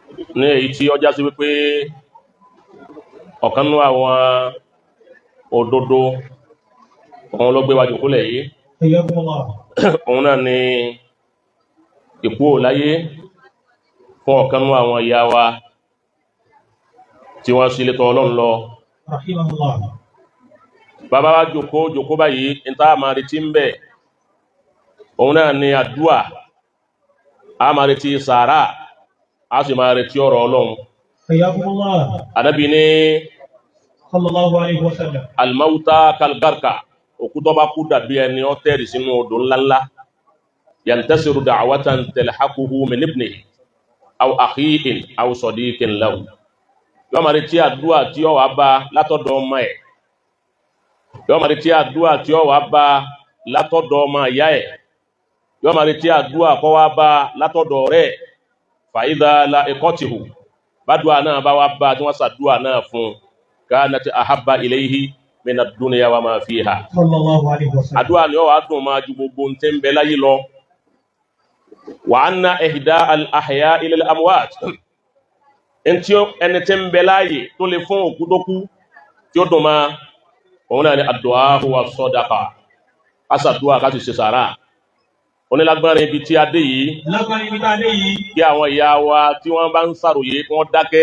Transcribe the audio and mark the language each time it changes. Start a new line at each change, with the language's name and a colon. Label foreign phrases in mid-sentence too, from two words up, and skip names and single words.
Yoruba: ní èyí tí ó já sí wípé ọ̀kan nínú àwọn òdodo òun ló gbé wa jókòólẹ̀ yìí òun náà ni ìkú láyé fún ọ̀kan nínú àwọn ìyá wa tí wọ́n sí létọ́ Ọlọ́run lọ. Bàbá wa jókòó báyìí ní tá a máa retí ń bẹ̀ òun náà ni àdúà, a máa retí sàárà, a sì máa retí ọ̀rọ̀ Ọlọ́run. Ànábì ní
Arabic: صلى الله عليه وسلم الموتى كالغرقى,
Yoruba: òkú tó bá kú dàbí ẹni ó tẹ̀rì sínú odò ńláńlá.
Arabic: ينتظر دعوة تلحقه من ابنه أو أخيه أو صديق له.
Yoruba: Yóò máa retí àdúà tí ó wá bá látọ̀dọ̀ ọmọ ẹ̀, yóò máa retí àdúà tí ó wá bá látọ̀dọ̀ ọmọ ìyá ẹ̀, yóò máa retí àdúà kó wá bá látọ̀dọ̀ ọ̀rẹ́ ẹ̀.
Arabic: فإذا لحقته,
Yoruba: bádùá náà bá wá bá tí wọ́n sàdúà náà fún,
Arabic: كانت أحب إليه من الدنيا وما فيها. صلى الله عليه وسلم
Yoruba: Àdúà ni ó wá dùn máa ju gbogbo ń tẹ́ ń bẹ láyé lọ.
Arabic: وإن إهداء الأحياء للأموات,
Yoruba: ẹni tí ń bẹ láyé tó lè fún òkú tó kú tí ó dùn máa òun náà ni
Arabic: الدعاء والصدقة,
Yoruba: asàdúà ká sì ṣe sàárà. Onílágbárin ibi tí a dé yìí, kí àwọn ìyá wa tí wọ́n bá ń sàròyé kí wọ́n dákẹ́.